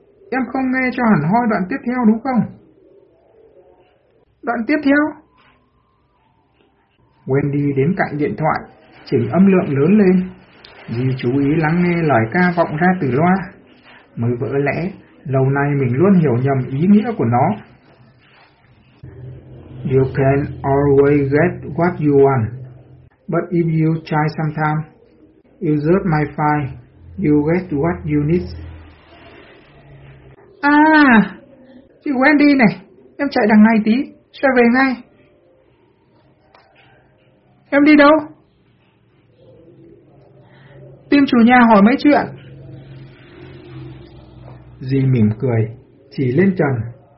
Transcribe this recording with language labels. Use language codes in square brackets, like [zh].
[vi] Em không nghe cho hẳn hoi đoạn tiếp theo đúng không? Đoạn tiếp theo? Wendy đến cạnh điện thoại, chỉnh âm lượng lớn lên. Di chú ý lắng nghe lời ca vọng ra từ loa. Mới vỡ lẽ, lâu nay mình luôn hiểu nhầm ý nghĩa của nó. [en] You can always get what you want. But if you try sometime, you search my file, you get what you need. [vi] À, chị Wendy này, em chạy đằng này tí, sẽ về ngay. Em đi đâu? Tìm chủ nhà hỏi mấy chuyện. Dì mỉm cười, chỉ lên trần.